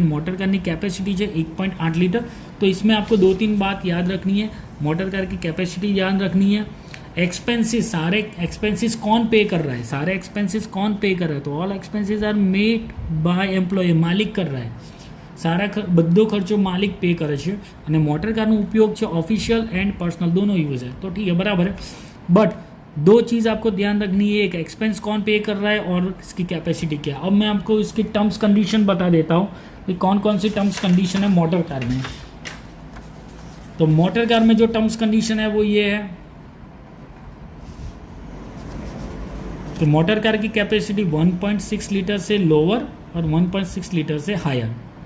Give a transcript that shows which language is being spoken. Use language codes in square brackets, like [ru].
[gu] Motor કારની [hi] capacity है 1.8 litre. तो इसमें आपको 2-3 बात याद रखनी है। मोटर कार की कैपेसिटी याद रखनी है। एक्सपेंसेस, सारे एक्सपेंसेस कौन पे कर रहा है, सारे एक्सपेंसेस कौन पे कर रहा है, तो all expenses are made by employ, मालिक कर रहा है। [gu] सारा બધો ખર્ચો માલિક पे કરે છે અને મોટર કારનો ઉપયોગ છે [hi] ऑफिशियल एंड पर्सनल दोनों यूज़ है। तो ठीक है, बराबर है। बट 2 चीज़ आपको ध्यान रखनी है, एक एक्सपेंस कौन पे कर रहा है और इसकी कैपेसिटी क्या है। अब मैं आपको इसकी टर्म्स कंडीशन बता देता हूँ कि कौन कौन सी टर्म्स कंडीशन है मोटर कार में। तो मोटर कार में जो टर्म्स कंडीशन है वो ये है कि मोटर कार की कैपेसिटी 1.6 लीटर से लोअर और 1.6 लीटर से हायर।